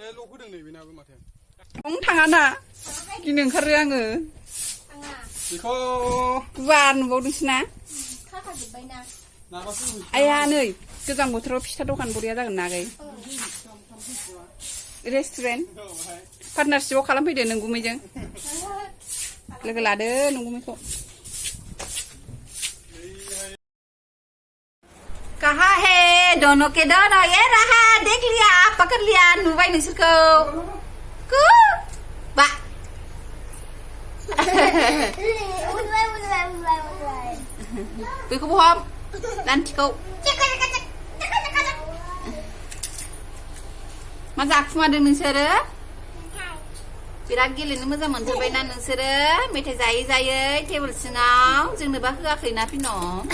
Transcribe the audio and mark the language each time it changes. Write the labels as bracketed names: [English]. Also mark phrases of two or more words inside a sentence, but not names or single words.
[Bodo] थाङा ना गिनो ओंखारो आङो बेखौ गुवार नुबावदोंसो ना आया नै गोजां बोथोराव फिथा दखान बरिया जागोन ना आगै रेस्टुरेन्ट पार्टनारशिपआव खालामफैदो नोंगुमैजों लोगो लादो नोंगुमैखौ [Hindi] कहा है दोनों के दोनों ये रहा देख लिया पकड़ लिया [Bodo] नुबाय नोंसोरखौ को बा बेखौबो हम लान्थिखौ मा जाखुमादों नोंसोरो बिराद गेलेनो मोजां मोनथारबायना नोंसोरो मेथाइ जायै जायै टेबोल सिङाव जोंनोबा होआखैना फिनम